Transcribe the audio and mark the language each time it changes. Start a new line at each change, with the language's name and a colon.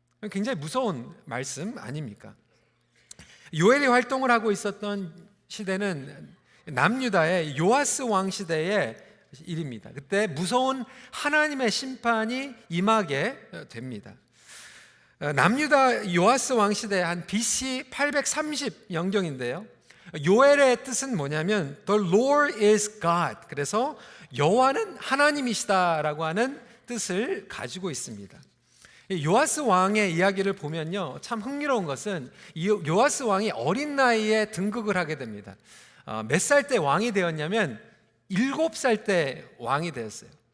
Korean: 굉장히 무서운 말씀 아닙니까? 요엘이 활동을 하고 있었던 시대는 남유다의 요아스 왕 시대의 일입니다. 그때 무서운 하나님의 심판이 임하게 됩니다. 남유다 요아스 왕 시대 한 BC 830 영경인데요. 요엘의 뜻은 뭐냐면
English: The Lord is God.
Korean: 그래서 여호와는 하나님이시다라고 하는 뜻을 가지고 있습니다. 요아스 왕의 이야기를 보면요, 참 흥미로운 것은 요아스 왕이 어린 나이에 등극을 하게 됩니다. 몇 살 때 왕이 되었냐면 7살 때 왕이 되었어요.